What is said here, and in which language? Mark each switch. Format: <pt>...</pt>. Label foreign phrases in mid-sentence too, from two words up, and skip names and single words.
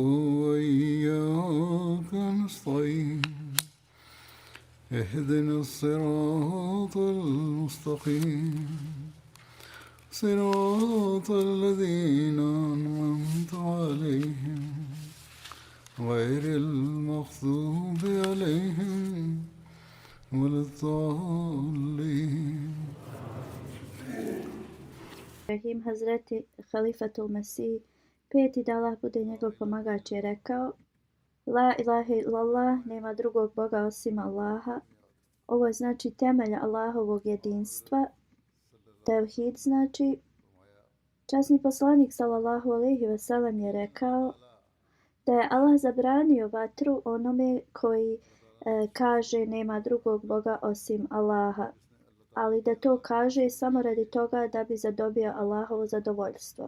<ar>وإياك نستعين اهدنا الصراط المستقيم صراط الذين أنعمت عليهم غير المغضوب عليهم ولا الضالين.</ar> <bs>Rahim Hazreti Halifatul Mesih, peti da Allah bude njegov pomagač, je rekao:</bs> <ar>لا إله إلا الله,</ar> <bs>nema drugog Boga osim Allaha. Ovo je znači temelj Allahovog jedinstva. Tevhid znači. Časni poslanik</bs> <ar>صلى الله عليه وسلم</ar> <bs>je rekao da je Allah zabranio vatru onome koji kaže nema drugog Boga osim Allaha, ali da to kaže samo radi toga da bi zadobio Allahovo zadovoljstvo.</bs>